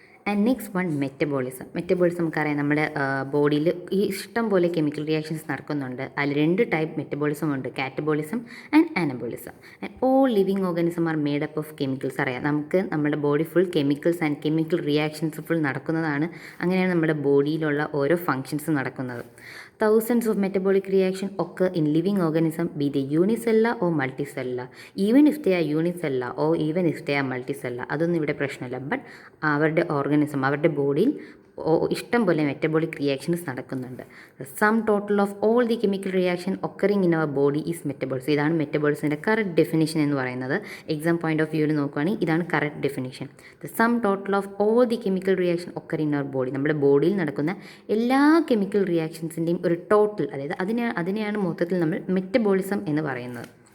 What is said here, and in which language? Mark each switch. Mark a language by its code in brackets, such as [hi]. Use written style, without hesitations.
[en] and next one [ml] metabolism. Metabolism നമുക്കറിയാം, നമ്മുടെ ബോഡിയിൽ ഈ ഇഷ്ടം പോലെ കെമിക്കൽ റിയാക്ഷൻസ് നടക്കുന്നുണ്ട്. അതിൽ 2 ടൈപ്പ് മെറ്റബോളിസം ഉണ്ട്, catabolism and anabolism. [en] And all living organism are made up of chemicals. [ml] അറിയാം, നമുക്ക് നമ്മുടെ body full chemicals and chemical reactions full നടക്കുന്നതാണ്. അങ്ങനെയാണ് നമ്മുടെ ബോഡിയിലുള്ള ഓരോ ഫങ്ഷൻസ് നടക്കുന്നത്. [en] Thousands of metabolic reaction occur in living organism, be they unicellular or multicellular. Even if they are unicellular or even if they are multicellular, [ml] അതൊന്നും ഇവിടെ പ്രശ്നമില്ല. But അവരുടെ organism, അവരുടെ ബോഡിയിൽ ഇഷ്ടം പോലെ മെറ്റബോളിക് റിയാക്ഷൻസ് നടക്കുന്നുണ്ട്. [en] Sum total of all the chemical reaction occurring in our body is metabolism. [ml] ഇതാണ് മെറ്റബോളിസത്തിൻ്റെ കറക്റ്റ് ഡെഫിനിഷൻ എന്ന് പറയുന്നത്. എക്സാം പോയിന്റ് ഓഫ് വ്യൂവിൽ നോക്കുകയാണെങ്കിൽ ഇതാണ് correct definition. [en] The sum total of all the chemical reaction occurring in our body. [ml] നമ്മുടെ ബോഡിയിൽ നടക്കുന്ന എല്ലാ കെമിക്കൽ റിയാക്ഷൻസിൻ്റെയും ഒരു ടോട്ടൽ, അതായത് അതിനെയാണ് മൊത്തത്തിൽ നമ്മൾ മെറ്റബോളിസം എന്ന് പറയുന്നത്.